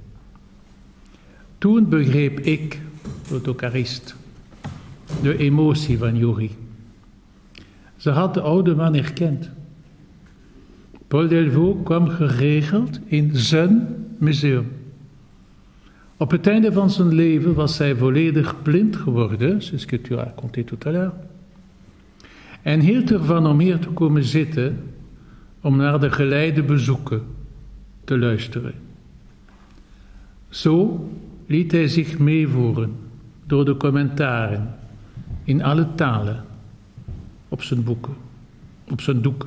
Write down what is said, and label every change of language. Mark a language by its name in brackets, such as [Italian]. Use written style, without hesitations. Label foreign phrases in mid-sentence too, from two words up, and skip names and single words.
[Dutch] Toen begreep ik, de autocarist, de emotie van Yuri. Ze had de oude man herkend. Paul Delvaux kwam geregeld in zijn museum. Op het einde van zijn leven was hij volledig blind geworden, [French] c'est ce que tu racontais tout à l'heure, [Dutch] en hield ervan om hier te komen zitten om naar de geleide bezoeken te luisteren. Zo liet hij zich meevoeren door de commentaren in alle talen op zijn boeken, op zijn doeken.